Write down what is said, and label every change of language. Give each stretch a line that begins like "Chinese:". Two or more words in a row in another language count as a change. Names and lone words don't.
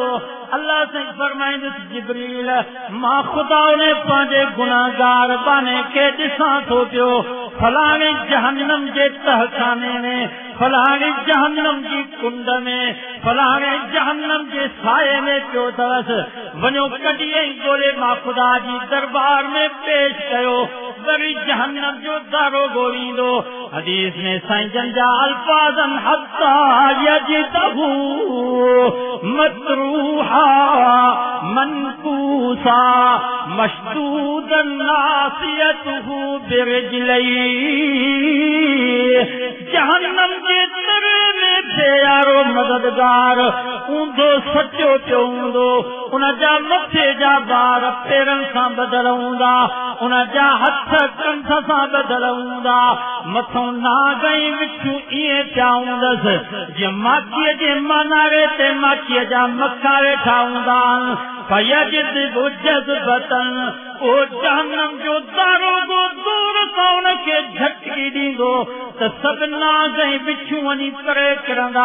Sindhi: अल्लाह से फरमाइंदुसि जिब्रील मां खुदा ने पंहिंजे गुनाहगार बाने खे ॾिसां थो पियो फलाणे जहन्नम जे तहखाने में फलाणे जहन्नम जी कुंड में फलाणे जहन्नम जे साए में पियो अथसि। वञो कढी ऐं ॻोल्हे मां खुदा जी दरबार में पेश कयो। वरी जहन्नम जो दारोगो ईंदो। हदीस में साईं जन जा अल्फाज़न
Arabic: حتى يجده مطروحا منكوسا مشدودا ناصيته برجليه.
Sindhi: जहन्नम जे तरे में प्यारो मददगार ऊंधो सचो पियो हूंदो। उन जा मथे जा बार पेरनि सां बदल हूंदा उन जा हथ कंठ सां बदल हूंदा मथों नाग ऐं मिठियूं ईअं पिया हूंदसि जीअं माखीअ जे मनारे ते माखीअ जा मखा वेठा हूंदा ओ जहन्नम जो दारोगो दूर सां उनखे झटकी ॾींदो त सभु नाग ऐं बिच्छूं वञी परे किरंदा।